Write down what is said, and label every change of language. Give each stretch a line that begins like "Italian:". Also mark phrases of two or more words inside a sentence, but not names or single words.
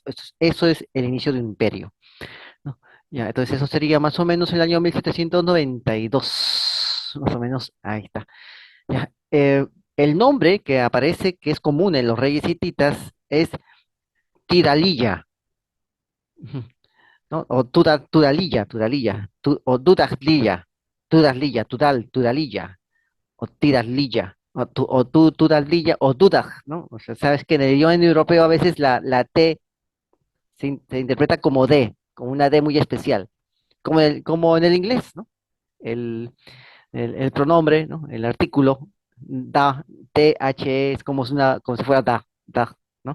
Spanish: Eso es el inicio de un imperio, ¿no? Ya, entonces eso sería más o menos el año 1792, más o menos, ahí está. Ya, el nombre que aparece, que es común en los reyes hititas, es Tidalilla, ujú, ¿no? O Tudalilla, o Tudalilla, o Tidalilla, Tudalilla, o Dudag, ¿no? O sea, sabes que en el idioma europeo a veces la T se interpreta como D, como una D muy especial, como en el inglés, ¿no? El, el pronombre, ¿no? El artículo, da, THE, es como si fuera da, ¿no?